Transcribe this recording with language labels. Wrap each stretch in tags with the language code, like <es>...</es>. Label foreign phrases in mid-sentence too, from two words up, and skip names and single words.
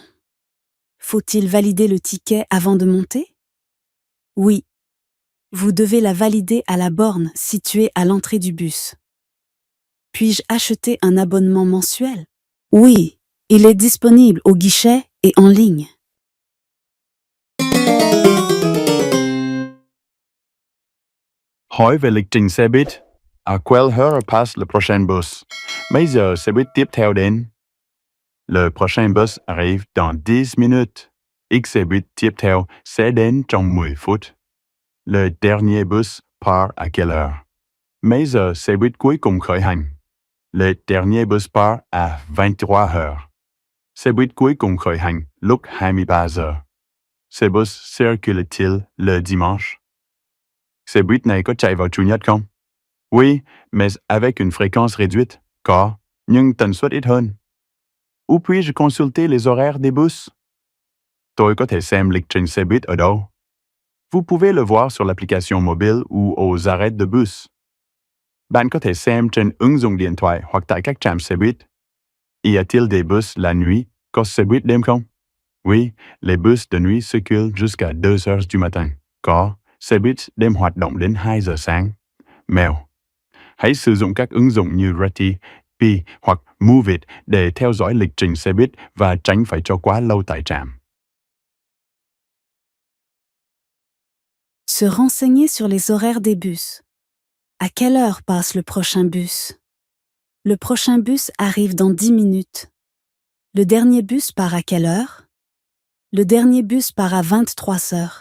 <fr>Faut-il valider le ticket avant de monter? Oui. Vous devez la valider à la borne située à l'entrée du bus. Puis-je acheter un abonnement mensuel? Oui, il est disponible au guichet et en ligne.</fr> <vi>Hỏi về lịch trình xe buýt.</vi> <fr>À quelle heure passe le prochain bus?</fr> <vi>Mấy giờ xe buýt tiếp theo đến?</vi> <fr>Le prochain bus arrive dans 10 minutes.</fr> <vi>X xe buýt tiếp theo sẽ đến trong 10 phút.</vi> <fr>Le dernier bus part à quelle heure?</fr> <vi>Mấy giờ xe buýt cuối cùng khởi hành?</vi> <fr>Le dernier bus part à 23 heures.</fr> <vi>Xe buýt cuối cùng khởi hành lúc 23 giờ.</vi> <fr>Ce bus circule-t-il le dimanche?</fr> <vi>Xe buýt này có chạy vào Chủ nhật không?</vi> <fr>Oui, mais avec une fréquence réduite.</fr> <vi>Có, nhưng tần suất ít hơn.</vi> <fr>Où puis-je consulter les horaires des bus?</fr> <vi>Tôi có thể xem lịch trình xe buýt ở đâu?</vi> <fr>Vous pouvez le voir sur l'application mobile ou aux arrêts de bus.</fr> <vi>Bạn có thể xem trên ứng dụng điện thoại hoặc tại các trạm xe buýt.</vi> <fr>Y a-t-il des bus la nuit?</fr> <vi>Có xe buýt đêm không?</vi> <fr>Oui, les bus de nuit circulent jusqu'à 2 heures du matin.</fr> <vi>Có, xe buýt đêm hoạt động đến 2 giờ sáng. Mèo. Hãy sử dụng các ứng dụng như Reti, Pi hoặc Moovit để theo dõi lịch trình xe buýt và tránh phải cho quá lâu tại trạm.</vi> <fr>Se renseigner sur les horaires des bus. À quelle heure passe le prochain bus? Le prochain bus arrive dans 10 minutes. Le dernier bus part à quelle heure? Le dernier bus part à 23 heures.</fr>